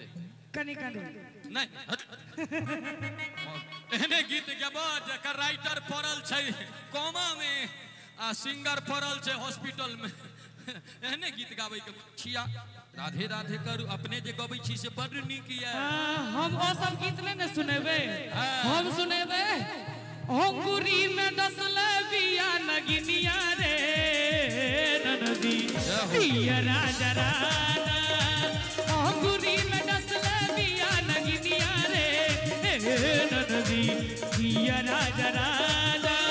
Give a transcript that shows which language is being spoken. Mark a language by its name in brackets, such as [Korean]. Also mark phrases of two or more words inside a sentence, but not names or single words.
[Maithili] कनी कनी नहीं एहने गीत गबा जकर राइटर पड़ल छै कोमा में आ सिंगर पड़ल छै हॉस्पिटल में एहने गीत गाबै के छिया राधे राधे करू अपने जे गबै छी से बड़ नीक ये हम ओ सब गीत नहीं न सुनेबे हम सुनेबे अंगूरी में डसले बिया नगिनिया रे ननदी पिया राजा राना अंगूरी में डसले बिया नगिनिया रे ननदी पिया राजा राना